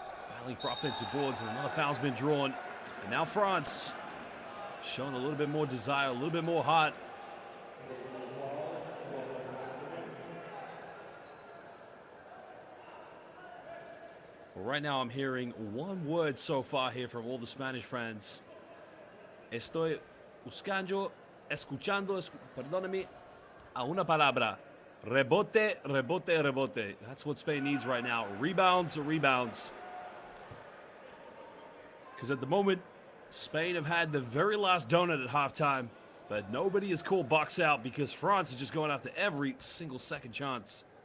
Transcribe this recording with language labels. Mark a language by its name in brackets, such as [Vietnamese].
[English] Battling for offensive boards, and another foul's been drawn. And now France showing a little bit more desire, a little bit more heart. Well, right now I'm hearing one word so far here from all the Spanish fans. [Spanish] Estoy buscando, escuchando, perdóname, a una palabra. Rebote, rebote, rebote. [English] That's what Spain needs right now. Rebounds, rebounds. Because at the moment, Spain have had the very last donut at halftime, but nobody is called box out because France is just going after every single second chance.